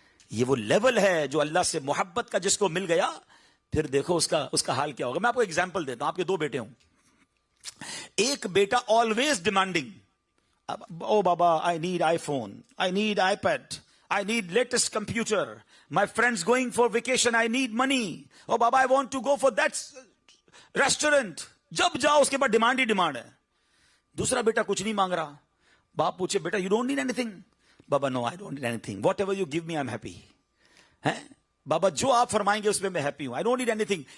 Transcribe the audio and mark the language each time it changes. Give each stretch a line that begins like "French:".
Urdu: یہ وہ لیول ہے جو اللہ سے محبت کا جس کو مل گیا, پھر دیکھو اس کا حال کیا ہوگا. میں آپ کو ایگزامپل دیتا ہوں. آپ کے 2 بیٹے ہوں, ایک بیٹا
English: Always demanding, oh بابا I need iPhone, I need iPad, I need latest computer. My friend's going for vacation. I need money. Oh, Baba, I want to go for that restaurant.
Urdu: جب جاؤ اس کے بعد demand ہی demand ہے. دوسرا بیٹا کچھ نہیں مانگ رہا. باپ پوچھے بیٹا
English: you don't need anything. بابا no, I don't need anything. Whatever you give me, I'm happy.
Urdu: بابا جو آپ فرمائیں گے اس میں ہیپی ہوں.
English: I don't need anything.